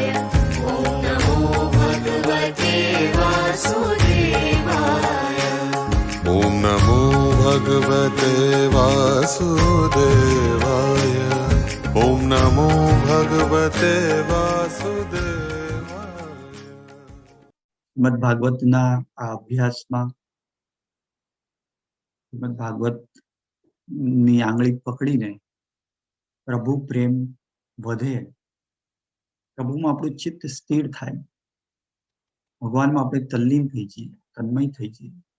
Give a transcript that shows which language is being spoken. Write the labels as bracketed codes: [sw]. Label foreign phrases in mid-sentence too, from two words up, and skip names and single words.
[sa] ॐ नमो भगवते वासुदेवाय। ॐ नमो भगवते वासुदेवाय। ॐ नमो भगवते वासुदेवाय। [gu] શ્રીમદ ભાગવતના આ અભ્યાસમાં શ્રીમદ ભાગવત ની આંગળી પકડીને પ્રભુ પ્રેમ વધે, પ્રભુમાં આપણું ચિત્ત સ્થિર થાય, ભગવાનમાં આપણે તલ્લીન થઈ જઈએ, તન્મય થઈ જઈએ,